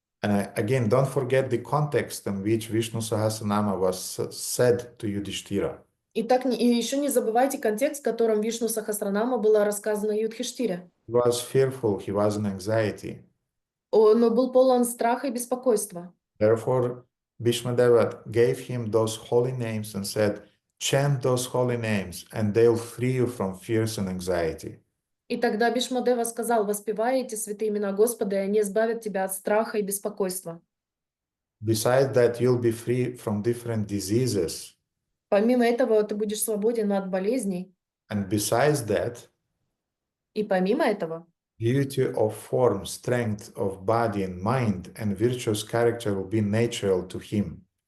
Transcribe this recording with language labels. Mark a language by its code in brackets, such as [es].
[en] And again, don't forget the context in which Vishnu Sahasranama was said to Yudhishthira. [ru] Итак, и еще не забывайте контекст, в котором Вишну Сахасранама было рассказано Юдхиштире. [en] He was fearful, he was in anxiety. [ru] Он был полон страха и беспокойства. [en] Therefore, Bhīṣmadeva gave him those holy names and said, chant those holy names and they'll free you from fears and anxiety. [ru] И тогда Бhīṣmadeva сказал: воспевай эти святые имена Господа, и они избавят тебя от страха и беспокойства. [en] Besides that, you'll be free from different diseases. [ru] Помимо этого, ты будешь свободен от болезней. [en] And besides that, [ru] И помимо этого, [en] beauty of form, strength of body and mind, and virtuous character will be natural to him.